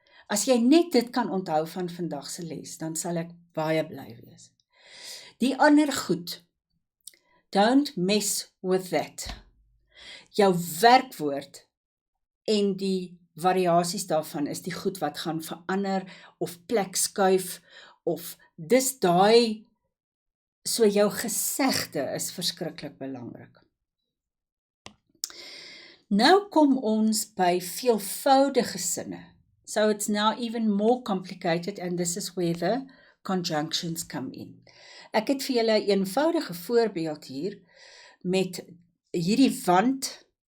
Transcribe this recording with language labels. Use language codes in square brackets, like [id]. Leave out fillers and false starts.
[af] As jy net dit kan onthou van vandag se les, dan sal ek baie bly wees. Die ander goed, [en] don't mess with that. [af] Jou werkwoord en die variasies daarvan is die goed wat gaan verander of plek skuif of dis daai, so jou gesegde is verskriklik belangrik. Nou kom ons by veelvoudige sinne. [en] So it's now even more complicated and this is where the conjunctions come in. [af] Ek het vir julle 'n eenvoudige voorbeeld hier met hierdie want.